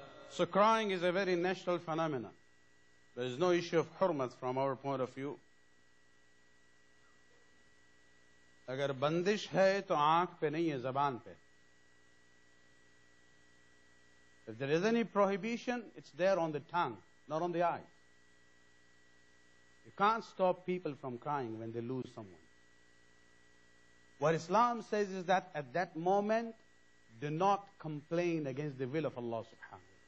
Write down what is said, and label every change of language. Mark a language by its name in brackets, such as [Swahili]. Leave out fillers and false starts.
[English] So crying is a very natural phenomenon. There is no issue of hurmat from our point of view. [Hindi] अगर बंदिश है तो आंख पे नहीं है, जबान पे. [English] If there is any prohibition, it's there on the tongue, not on the eyes. You can't stop people from crying when they lose someone. What Islam says is that at that moment, do not complain against the will of Allah subhanahu wa ta'ala.